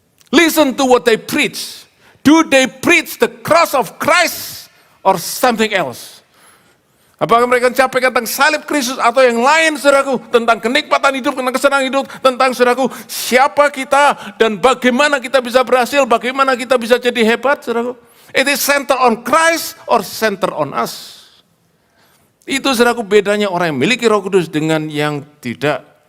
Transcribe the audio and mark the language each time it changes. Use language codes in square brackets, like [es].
[en] Listen to what they preach. Do they preach the cross of Christ or something else? [id] Apakah mereka mencapai tentang salib Kristus atau yang lain, saudaraku, tentang kenikmatan hidup, tentang kesenangan hidup, tentang, saudaraku, siapa kita dan bagaimana kita bisa berhasil, bagaimana kita bisa jadi hebat, saudaraku? [en] It is center on Christ or center on us. [id] Itu, saudaraku, bedanya orang yang memiliki Roh Kudus dengan yang tidak.